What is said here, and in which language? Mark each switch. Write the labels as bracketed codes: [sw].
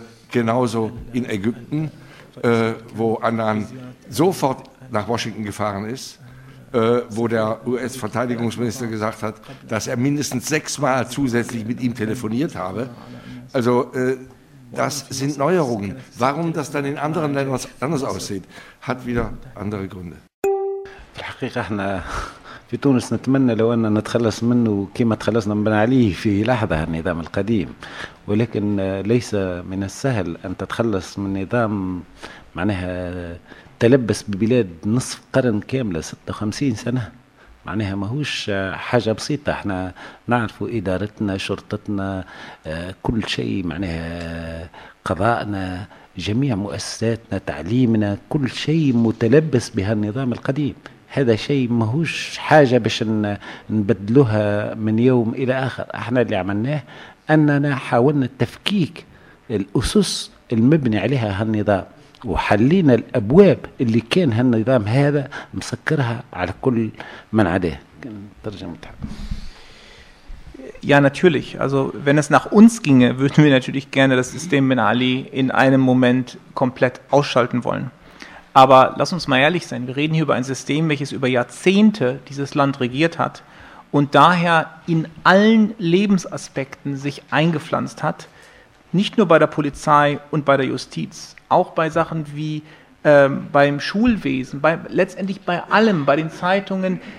[de] Genauso in Ägypten, wo Annan sofort nach Washington gefahren ist, wo der US-Verteidigungsminister gesagt hat, dass er mindestens 6-mal zusätzlich mit ihm telefoniert habe. Also das sind Neuerungen. Warum das dann in anderen Ländern anders aussieht, hat wieder andere Gründe. [ar] الحقيقة احنا في تونس نتمنى لو أننا نتخلص منه كما تخلصنا من بن علي في لحظة النظام القديم ولكن ليس من السهل أن تتخلص من نظام معناها تلبس ببلاد نصف قرن كاملة 56 سنة معناها ما هوش حاجة بسيطة احنا نعرف إدارتنا شرطتنا كل شيء معناها قضاءنا جميع مؤسساتنا تعليمنا كل شيء متلبس بهالنظام القديم هذا شيء ما هوش حاجة باش نبدلوها من يوم إلى آخر احنا اللي عملناه أننا حاولنا تفكيك الأسس المبني عليها هالنظام وحلينا الأبواب اللي كان هالنظام هذا مسكرها على كل من عليه ترجمة [de] Ja, natürlich. Also wenn es nach uns ginge, würden wir natürlich gerne das System Ben Ali in einem Moment komplett ausschalten wollen. Aber lass uns mal ehrlich sein, wir reden hier über ein System, welches über Jahrzehnte dieses Land regiert hat und daher in allen Lebensaspekten sich eingepflanzt hat, nicht nur bei der Polizei und bei der Justiz, auch bei Sachen wie beim Schulwesen, letztendlich bei allem, bei den Zeitungen.